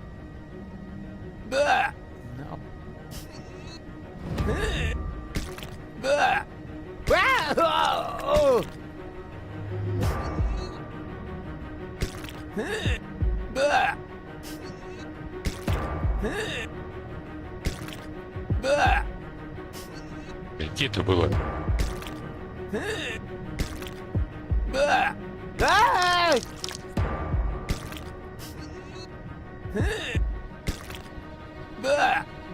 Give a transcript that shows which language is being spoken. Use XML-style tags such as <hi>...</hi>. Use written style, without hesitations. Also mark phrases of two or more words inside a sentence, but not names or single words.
<ru>Bah. No. Bah. Ah, oh. Bah. Bah. Где это было? Bah. Ah! Bah.</ru>